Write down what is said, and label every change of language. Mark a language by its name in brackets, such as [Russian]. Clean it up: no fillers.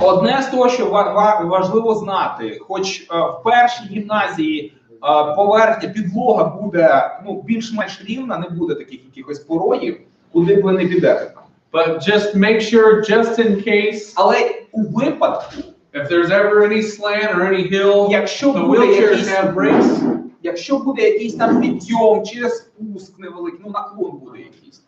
[Ukrainian] Одне з того, що важливо знати, хоч в першій гімназії підлога буде більш-менш рівна, не буде таких якихось порогів, куди б ви не підете. [English] But just make sure, just in case, [Ukrainian] але у випадку, [English] if there's ever any slant or any hill, [Ukrainian] якщо [English] the wheelchairs have brakes. [Ukrainian] Якщо буде якийсь там підйом чи спуск невеликий, наклон буде якийсь.